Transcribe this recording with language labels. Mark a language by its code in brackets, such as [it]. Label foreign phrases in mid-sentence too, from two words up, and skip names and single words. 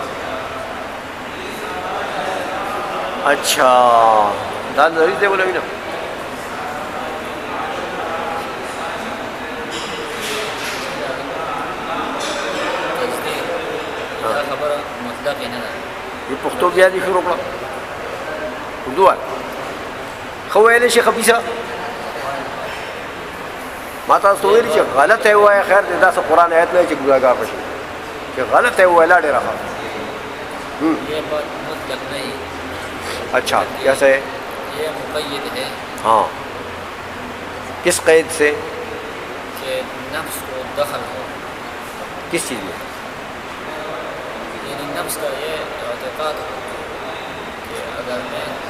[ur] اچھا دان ضروری تھے بولے نا. [ps] یہ پختو بیا دي شروع کړه اردو خو ویلې شي خبيثه ما تاسو ویل چې [ur] غلط ہے [ps] وای. خیر دې دا قرآن آیت نه چې ګناهګار بشي چې [ur] غلط ہے [ps] وای لا ډېر ښه. [ur] یہ بات مطلق نہیں. اچھا کیسے؟ یہ مقید ہے. ہاں کس قید سے؟ کہ نفس کو دخل ہو کس چیز میں؟ یعنی نفس کا یہ اعتقاد ہو کہ اگر میں